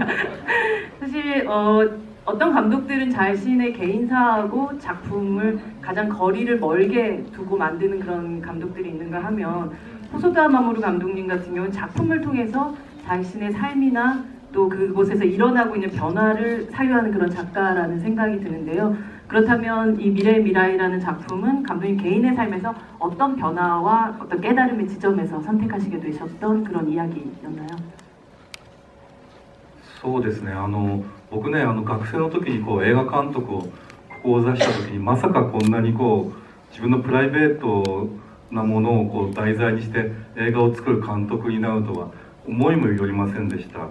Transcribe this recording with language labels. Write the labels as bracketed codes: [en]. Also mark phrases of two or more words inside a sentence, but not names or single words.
[ko] 사실 어떤 감독들은 자신의 개인사하고 작품을 가장 거리를 멀게 두고 만드는 그런 감독들이 있는가 하면 호소다 마모루 감독님 같은 경우는 작품을 통해서 자신의 삶이나 또 그곳에서 일어나고 있는 변화를 사유하는 그런 작가라는 생각이 드는데요. 그렇다면 이 미래의 미라이라는 작품은 감독님 개인의 삶에서 어떤 변화와 어떤 깨달음의 지점에서 선택하시게 되셨던 그런 이야기였나요? [ja] そうですね。僕ね学生の時に映画監督を志した時にまさかこんなに自分のプライベートなものを題材にして映画を作る監督になるとは思いもよりませんでした。